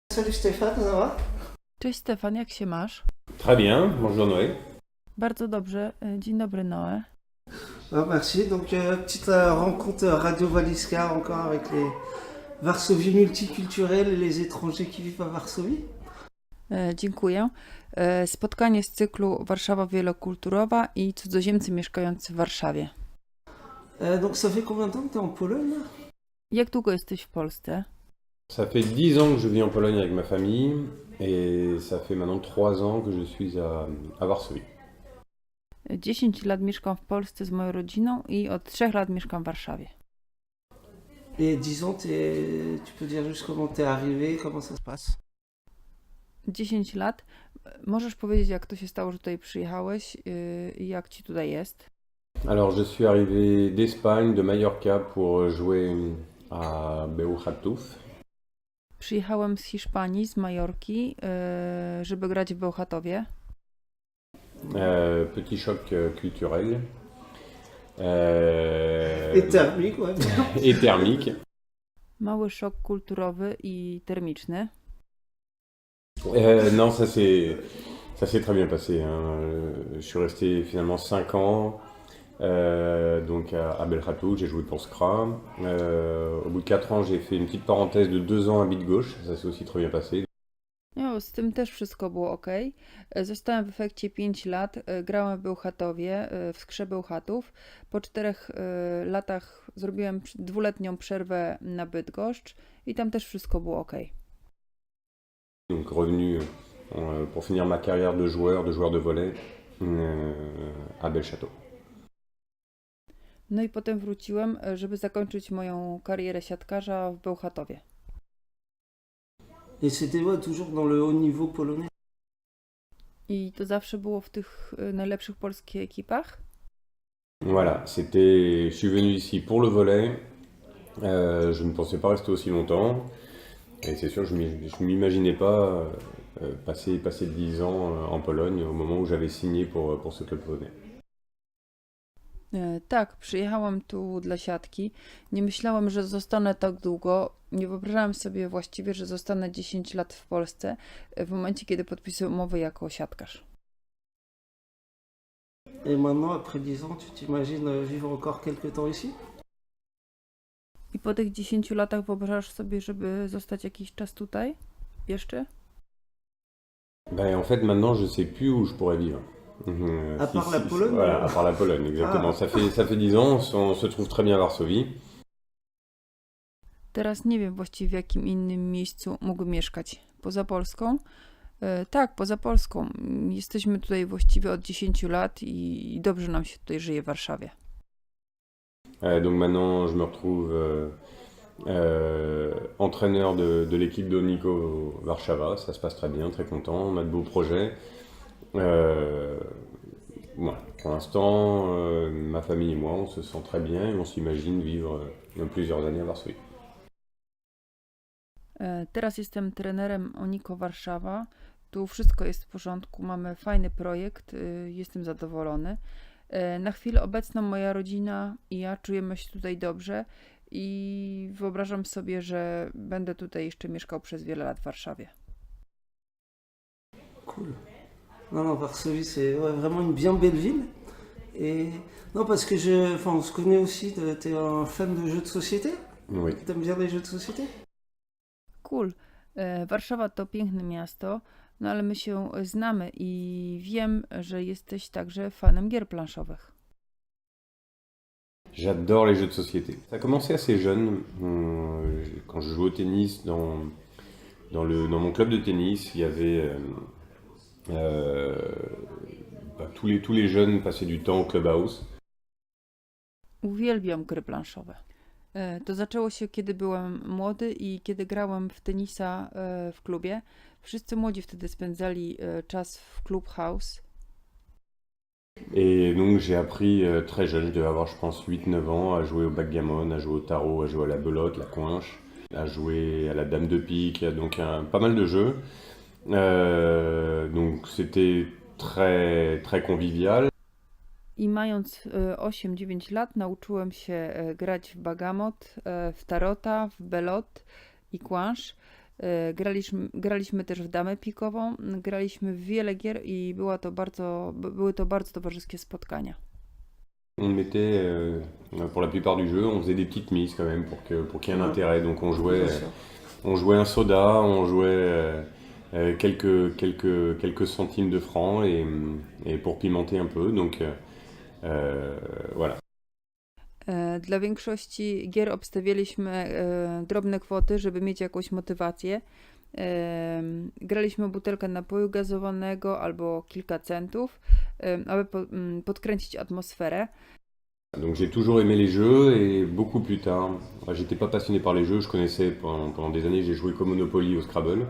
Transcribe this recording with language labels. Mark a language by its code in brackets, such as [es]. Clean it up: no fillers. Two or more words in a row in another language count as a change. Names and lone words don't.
[fr] Salut Stéphane, ça va? [pl] Cześć Stefan, jak się masz? [fr] Très bien, bonjour Noé. [pl] Bardzo dobrze. Dzień dobry Noe. [fr] Ah, merci. Donc, petite rencontre Radio Walizka encore avec les Varsovie multiculturelles et les étrangers qui vivent à Varsovie. [pl] Dziękuję. Spotkanie z cyklu Warszawa wielokulturowa i cudzoziemcy mieszkający w Warszawie. [fr] Donc, ça fait combien de temps que tu es en Pologne là? [pl] Jak długo jesteś w Polsce? [fr] Ça fait 10 ans que je vis en Pologne avec ma famille et ça fait maintenant 3 ans que je suis à Varsovie. [pl] 10 lat mieszkam w Polsce z moją rodziną i od 3 lat mieszkam w Warszawie. [fr] Et disons, tu peux dire juste comment t'es arrivé, comment ça se passe? [pl] 10 lat. Możesz powiedzieć, jak to się stało, że tutaj przyjechałeś i jak ci tutaj jest? [fr] Alors je suis arrivé d'Espagne, de Mallorca pour jouer à Bełchatów. [pl] Przyjechałem z Hiszpanii, z Majorki, żeby grać w Bełchatowie. [fr] Petit choc culturel. Et thermique, ouais. Et thermique. [pl] Mały szok kulturowy i termiczny. [fr] Non, ça s'est très bien passé, hein. Je suis resté finalement 5 ans donc à Bełchatów, j'ai joué pour Skra. Au bout de 4 ans, j'ai fait une petite parenthèse de 2 ans à Bydgoszcz, ça s'est aussi très bien passé. [pl] No, z tym też wszystko było ok. Zostałem w efekcie 5 lat, grałem w Bełchatowie, w Skrze Bełchatów. Po 4 latach zrobiłem 2-letnią przerwę na Bydgoszcz i tam też wszystko było ok. [fr] Donc revenu pour finir ma carrière de joueur de volley à Bełchatów. [pl] No i potem wróciłem, żeby zakończyć moją karierę siatkarza w Bełchatowie. [fr] Et c'était ouais, toujours dans le haut niveau polonais. [pl] I to zawsze było w tych najlepszych polskich ekipach? [fr] Voilà, je suis venu ici pour le volley. Je ne pensais pas rester aussi longtemps. Et c'est sûr, je m'imaginais pas passer 10 ans en Pologne au moment où j'avais signé pour ce club polonais. [pl] Tak, przyjechałam tu dla siatki. Nie myślałam, że zostanę tak długo. Nie wyobrażałam sobie właściwie, że zostanę 10 lat w Polsce w momencie, kiedy podpisuję umowę jako siatkarz. [fr] Et maintenant, après 10 ans, tu t'imagines vivre encore quelques temps ici? [pl] I po tych 10 latach wyobrażasz sobie, żeby zostać jakiś czas tutaj? Jeszcze? [fr] Ben, en fait, maintenant, je sais plus où je pourrais vivre. À part la Pologne? Voilà, à part la Pologne, exactement. Ah. Ça fait 10 ans, on se trouve très bien à Varsovie. [pl] Teraz nie wiem właściwie w jakim innym miejscu mógłbym mieszkać. Poza Polską? Tak, poza Polską. Jesteśmy tutaj właściwie od 10 lat i dobrze nam się tutaj żyje w Warszawie. [fr] Donc maintenant, je me retrouve entraîneur de l'équipe d'Onico Warszawa. Ça se passe très bien, très content. On a de beaux projets. Voilà. Pour l'instant, ma famille et moi, on se sent très bien et on s'imagine vivre plusieurs années à Varsovie. [pl] Teraz jestem trenerem Oniko Warszawa. Tu wszystko jest w porządku, mamy fajny projekt, jestem zadowolony. Na chwilę obecną moja rodzina i ja czujemy się tutaj dobrze i wyobrażam sobie, że będę tutaj jeszcze mieszkał przez wiele lat w Warszawie. [fr] Cool. Non, Varsovie, c'est ouais, vraiment une bien belle ville. Et non, parce que on se connaît aussi, t'es un fan de jeux de société? Oui. T'aimes bien les jeux de société? Cool. [pl] Warszawa to piękne miasto, no ale my się znamy i wiem, że jesteś także fanem gier planszowych. [fr] J'adore les jeux de société. Ça a commencé assez jeune. Quand je jouais au tennis, dans mon club de tennis, il y avait tous les jeunes passaient du temps au clubhouse. [pl] Uwielbiam gry planszowe. To zaczęło się, kiedy byłem młody i kiedy grałem w tenisa w klubie. Wszyscy młodzi wtedy spędzali czas w clubhouse. [fr] Et donc j'ai appris très jeune, je devais avoir je pense 8-9 ans, à jouer au backgammon, à jouer au tarot, à jouer à la belote, la coinche, à jouer à la dame de pique, donc pas mal de jeux. Donc c'était très, très convivial. [pl] I mając 8-9 lat nauczyłem się grać w bagamot, w tarota, w belot i kłansz. Graliśmy też w damę pikową, graliśmy w wiele gier i były to bardzo towarzyskie spotkania. [fr] On mettait, pour la plupart du jeu, on faisait des petites mises quand même pour qu'il y ait un intérêt. Donc Bien sûr. on jouait un soda, on jouait quelques centimes de francs et pour pimenter un peu. Donc voilà. [pl] Dla większości gier obstawialiśmy drobne kwoty, żeby mieć jakąś motywację. Graliśmy o butelkę napoju gazowanego albo kilka centów, aby podkręcić atmosferę. [fr] Donc j'ai toujours aimé les jeux et beaucoup plus tard, j'étais pas passionné par les jeux, je connaissais pendant des années, j'ai joué qu'au Monopoly, au Scrabble.